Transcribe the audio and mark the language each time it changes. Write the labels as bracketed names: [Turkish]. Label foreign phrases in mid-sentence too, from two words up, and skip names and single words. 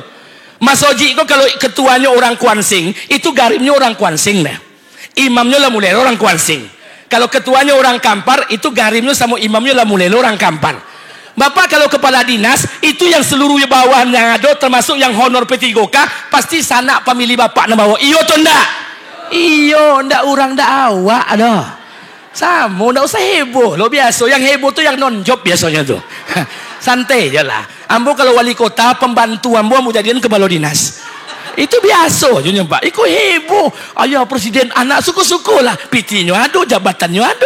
[Indonesian] Mas Oji kok kalau ketuanya orang Kuansing, itu garimnya orang Kuansing lah. Imamnya lah mulai orang Kuansing. Kalau ketuanya orang Kampar, itu garimnya sama imamnya lah mulai orang Kampar. Bapak kalau kepala dinas, itu yang seluruh bawahan yang ada, termasuk yang honor P3K, pasti sanak pemilih bapak nak bawa. [Minangkabau] Iyo atau ndak? Iyo, ndak orang ndak awak ada. [Indonesian] Sama, ndak usah heboh. Lo biasa, yang heboh tuh yang non job biasanya tuh. [Malay] Santai je lah. [Minangkabau] Ambo kalau wali kota, pembantu ambo mau jadian kepala dinas. [Indonesian] Itu [Malay] biasa je [Indonesian] Pak. Ikut heboh. Ayah presiden, anak suku-suku lah. Pitinya ada, jabatannya ada.